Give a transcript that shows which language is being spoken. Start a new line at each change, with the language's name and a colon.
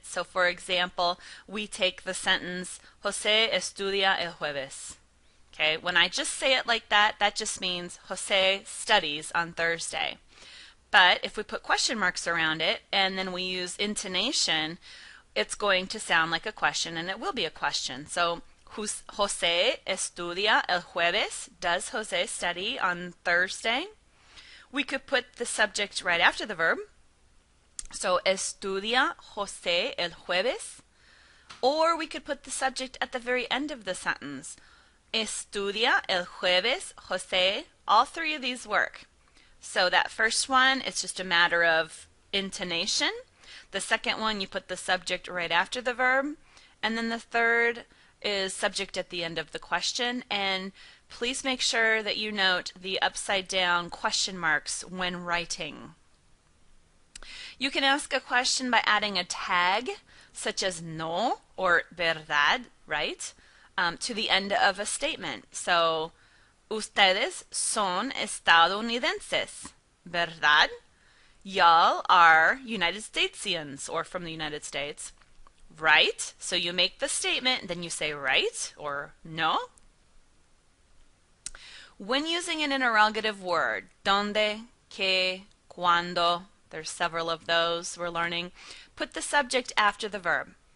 English: So for example, we take the sentence,
Spanish: José estudia el jueves.
English: Okay, when I just say it like that, that just means José studies on Thursday. But if we put question marks around it and then we use intonation, it's going to sound like a question and it will be a question.
Spanish: So, José estudia el jueves?
English: Does José study on Thursday? We could put the subject right after the verb.
Spanish: So, estudia José el jueves?
English: Or we could put the subject at the very end of the sentence.
Spanish: Estudia el jueves José?
English: All three of these work. So that first one, it's just a matter of intonation. The second one, you put the subject right after the verb. And then the third is subject at the end of the question. And please make sure that you note the upside down question marks when writing. You can ask a question by adding a tag, such as no or verdad, right, to the end of a statement.
Spanish: So, ustedes son estadounidenses, ¿verdad?
English: Y'all are United Statesians, or from the United States, right? So you make the statement, then you say right or no. When using an interrogative word, donde, que, cuando, there's several of those we're learning, put the subject after the verb.